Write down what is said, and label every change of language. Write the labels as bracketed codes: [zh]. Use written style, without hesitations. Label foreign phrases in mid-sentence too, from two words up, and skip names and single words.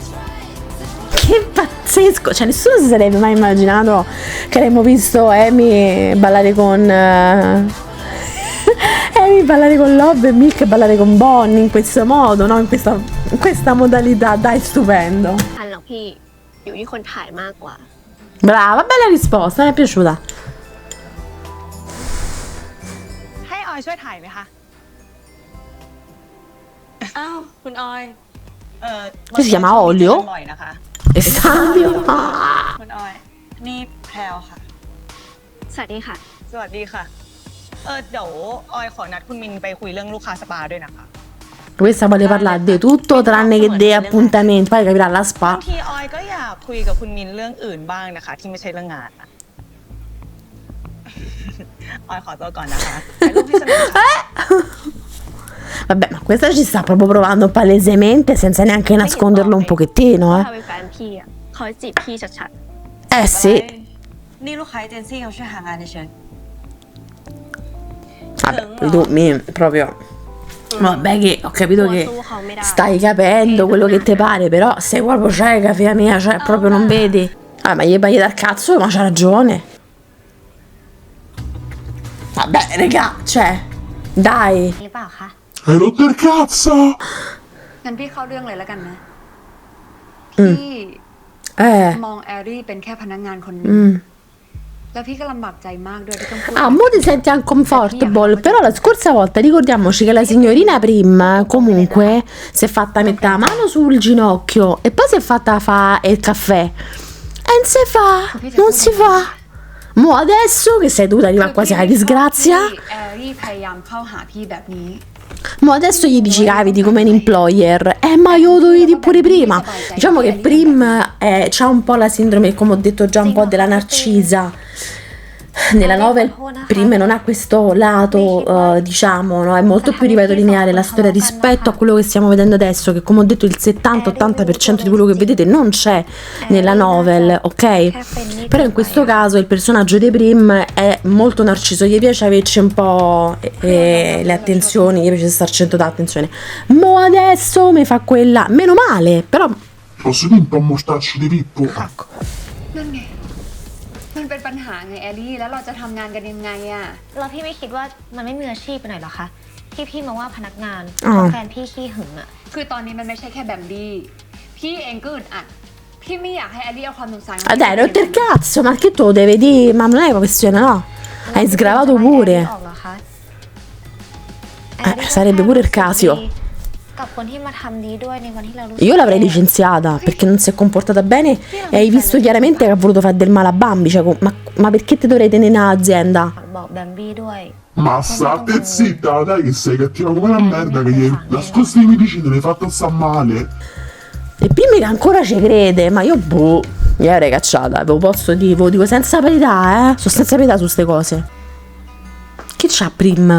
[it] Che pazzesco, cioè nessuno si sarebbe mai immaginato che avremmo visto Amy ballare con Amy ballare con Love e Milk ballare con Bonnie in questo modo, no? In questa modalità, dai, stupendo. [th] อันหรอกพี่อยู่ที่คนถ่ายมากกว่า [it] Brava, bella risposta, mi è piaciuta. [th] ให้ออยช่วยถ่ายไหมคะ อ้าว คุณออย [it] Che si chiama Olio? [th] บ่อยนะคะ [it] E Savio. Ah. [th] คุณออย นี่แพรวค่ะ สวัสดีค่ะ สวัสดีค่ะ เดี๋ยวออยขอนัดคุณมินไปคุยเรื่องลูกค้าสปาด้วยนะคะ [it] Questa vuole parlare di tutto tranne che dei appuntamenti, poi capirà la [th] บาง [it] spa. [th] ทีออยก็อยากคุยกับคุณมินเรื่องอื่นบ้างนะคะ ที่ไม่ใช่เรื่องงานอะ ออยขอตัวก่อนนะคะถ่ายรูปที่สนามค่ะ [it] Vabbè, ma questa ci sta proprio provando palesemente senza neanche nasconderlo un pochettino, [th] ถ้าเป็นแฟนพี่อ่ะเขาจะจีบพี่ชัด [it] Eh sì. [th] นี่ลูกค้าเอเจนซี่เขาช่วยหางานเฉย [it] Vabbè, tu proprio... Vabbè che ho [th] ๆ [it] capito [th] ตัว [it] che [th] สู้เขาไม่ได้ [it] stai capendo quello che ti pare, però sei proprio cieca, figlia mia, cioè proprio non vedi. Ah, ma gli dal cazzo, ma c'ha ragione. Vabbè, raga, cioè, dai. [th] หรือเปล่าคะ [it] Hai rotto il cazzo? [th] งั้นพี่เข้าเรื่องเลยแล้วกันนะ อืม พี่ มองแอรี่เป็นแค่พนักงานคนหนึง Mm. แล้วพี่ก็ลำบากใจมากด้วยที่ต้องพูด [it] Ah, mo ti senti uncomfortable, però la scorsa volta ricordiamoci che la signorina Prim comunque si è fatta mettere la mano sul ginocchio e poi si è fatta fa il caffè. E non si fa, non si fa. Mo adesso che sei dovuta arrivare quasi alla disgrazia, [th] ที่แอรี่พยายามเข้าหาพี่แบบนี้ [it] mo adesso gli dici che vedi come un employer. Ma io lo dovevi dire pure prima. Diciamo che Prim c'ha un po' la sindrome, come ho detto già, un po' della narcisa. Nella novel Prim non ha questo lato, diciamo, no? È molto più, ripeto, lineare la storia rispetto a quello che stiamo vedendo adesso, che come ho detto il 70-80% di quello che vedete non c'è nella novel, ok? Però in questo caso il personaggio di Prim è molto narciso, gli piace averci un po' le attenzioni, gli piace stare al centro d'attenzione. Mo adesso mi fa quella, meno male, però... Posso dire un po' mostacci di Pippo? Ecco. [th] นั่นไง มันเป็นปัญหาไงแอรี่ แล้วเราจะทำงานกันยังไงอะ แล้วพี่ไม่คิดว่ามันไม่มืออาชีพไปหน่อยเหรอคะที่พี่มองว่าพนักงาน อ๋อ ของแฟนพี่ขี้หึงอ่ะ คือตอนนี้มันไม่ใช่แค่แบมบี้พี่เองก็อึดอัด พี่ไม่อยากให้แอรี่เอาความสงสัยมา [it] Ah, dai, rotto il cazzo, ma che tu lo devi dire? Ma non è una questione, no? Hai sgravato [th] แอ [it] pure. [th] รี่ออกเหรอคะแอรี่ [it] sarebbe pure il caso. [th] กับคนที่มาทำดีด้วยในวันที่เรารู้สึก [it] Io l'avrei licenziata perché non si è comportata bene e hai visto chiaramente che ha voluto fare del male a Bambi. Cioè, ma perché ti dovrei tenere in azienda? [th] บอกแบมบี้ด้วย [it] Ma state zitta, dai che sei cattiva come una merda che gli hai nascosto i medicini, l'hai fatto sta male. E prima che ancora ci crede, ma io boh. Mi avrei cacciata, ve lo dico senza pietà, sono senza pietà su ste cose. Che c'ha Prim?